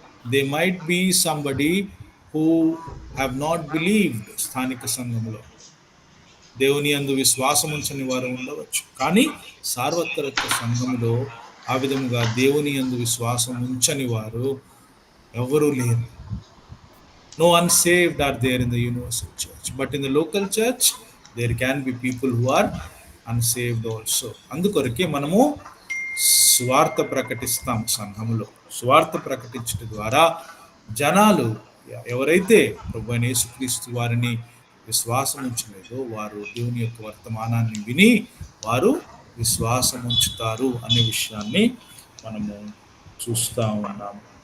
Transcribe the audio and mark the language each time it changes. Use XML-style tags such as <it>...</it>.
<en>They might be somebody who have not believed.</en> <te>స్థానిక సంఘములో దేవుని యందు విశ్వాసం ఉంచని వారు ఉండవచ్చు. కానీ సార్వత్రిక సంఘములో ఆ విధముగా దేవుని యందు విశ్వాసం ఉంచని వారు ఎవరూ లేరు.</te> <en>No unsaved are there in the universal church, but in the local church there can be people who are unsaved also.</en> <te>అందుకొరకే మనము సువార్త ప్రకటిస్తాం. సంఘములో సువార్త ప్రకటించడం ద్వారా జనాలు ఎవరైతే ప్రభువైన యేసుక్రీస్తు వారిని విశ్వాసం ఉంచలేదో వారు దేవుని యొక్క వర్తమానాన్ని విని వారు విశ్వాసం ఉంచుతారు అనే విషయాన్ని మనము చూస్తూ ఉన్నాము.</te>